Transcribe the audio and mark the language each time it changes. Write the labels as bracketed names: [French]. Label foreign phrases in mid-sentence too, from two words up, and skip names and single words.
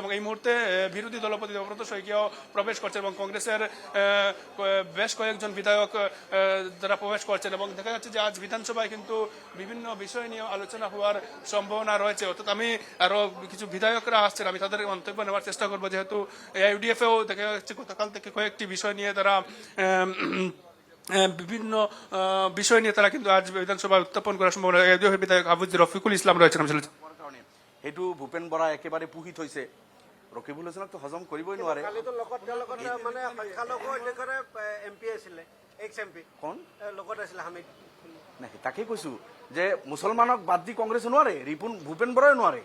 [Bangla] এবং এই মুহূর্তে বিরোধী দলপতি দেবব্রত শইকিয়াও প্রবেশ করছেন, এবং কংগ্রেসের বেশ কয়েকজন বিধায়ক যারা প্রবেশ করছেন, এবং দেখা যাচ্ছে যে আজ বিধানসভায় কিন্তু বিভিন্ন বিষয় নিয়ে আলোচনা হওয়ার সম্ভাবনা রয়েছে। অর্থাৎ আমি আরো কিছু বিধায়করা আসছেন, আমি তাদের মন্তব্য নেওয়ার চেষ্টা করবো, যেহেতু ইউডিএফেও দেখা যাচ্ছে গতকাল থেকে কয়েকটি বিষয় নিয়ে তারা বিভিন্ন বিষয় নিয়ে তারা কিন্তু আজ বিধানসভায় উত্থাপন করার সম্ভাবনা। ইউডিএফের বিধায়ক রফিকুল ইসলাম রয়েছেন। [Assamese] সেইটো ভূপেন বৰা একেবাৰে পুহি থৈছে, ৰকিবুল হোসেনক তো হজম কৰিবই নোৱাৰে। কোন নাই তাকে কৈছো যে মুছলমানক বাদ দি কংগ্ৰেছে নোৱাৰে, ভূপেন বৰাই নোৱাৰে।